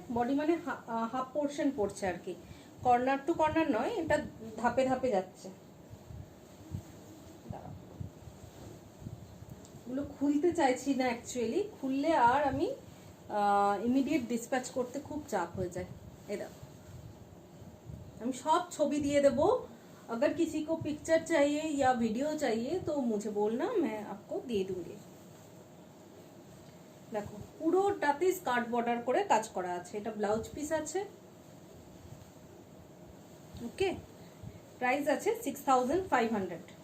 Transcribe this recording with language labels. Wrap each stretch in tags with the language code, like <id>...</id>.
<bn>Body মানে half portion পড়ছে আর কি, কর্নার টু কর্নার নয়, এটা ধাপে ধাপে যাচ্ছে। এগুলো খুলতে চাইছি না অ্যাকচুয়ালি, খুললে আর আমি ইমিডিয়েট ডিসপ্যাচ করতে খুব চাপ হয়ে যায়। এই দেখো আমি सब ছবি দিয়ে দেবো।</bn> <hi>अगर किसी को पिक्चर चाहिए या वीडियो चाहिए तो मुझे बोलना, मैं आपको দিয়ে दूंगी।</hi> <bn>দেখো পুরোটাতে স্কার্ট বর্ডার করে কাজ করা আছে। এটা ব্লাউজ পিস আছে। ওকে, প্রাইস আছে 6500।</bn>